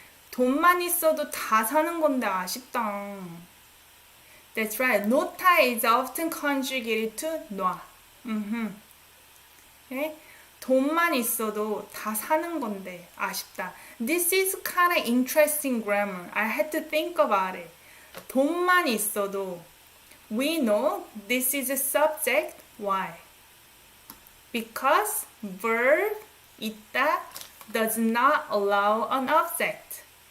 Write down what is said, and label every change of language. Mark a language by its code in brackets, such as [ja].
[ko] 돈만 있어도 다 사는 건데 아쉽다. [en] That's right. 놓다 is often conjugated to 놔. Okay? [ko] 돈만 있어도 다 사는 건데 아쉽다. [en] This is kind of interesting grammar. I had to think about it. [ko] 돈만 있어도 [en] we know this is a subject. Why? Because verb 있다 does not allow an object.